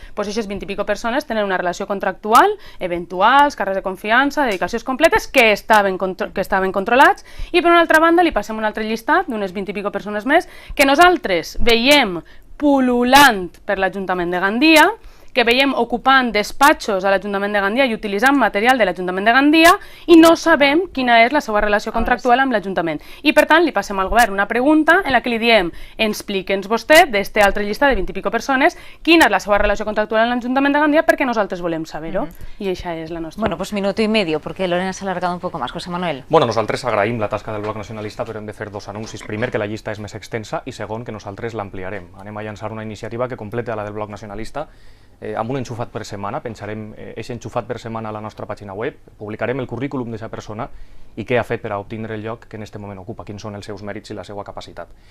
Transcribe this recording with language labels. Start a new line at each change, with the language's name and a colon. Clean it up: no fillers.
Catalan: Aquestes 20 i pico persones tenen una relació contractual, eventuals, càrrecs de confiança, dedicacions completes, que estaven controlats, i per una altra banda li passem un altre llistat d'unes 20 i pico persones més que nosaltres veiem pul·lulant per l'Ajuntament de Gandia, que veiem ocupant despatxos a l'Ajuntament de Gandia i utilitzant material de l'Ajuntament de Gandia i no sabem quina és la seva relació contractual amb l'Ajuntament. I per tant li passem al govern una pregunta en la que li diem explique'ns vostè d'este altre llista de 20 i pico persones quina és la seva relació contractual amb l'Ajuntament de Gandia perquè nosaltres volem saber-ho. I això és la nostra.
Spanish: Bueno, pues minuto y medio, porque Lorena se ha alargado un poco más. José Manuel.
Catalan: Bueno, nosaltres agraïm la tasca del Bloc Nacionalista, però hem de fer dos anuncis. Primer, que la llista és més extensa, i segon, que nosaltres l'ampliarem. Anem a llançar una iniciativa que completa la del Bloc Nacionalista amb un enxufat per setmana. Penjarem aquest enxufat per setmana a la nostra pàgina web, publicarem el currículum d'aquesta persona i què ha fet per a obtindre el lloc que en aquest moment ocupa, quins són els seus mèrits i la seva capacitat.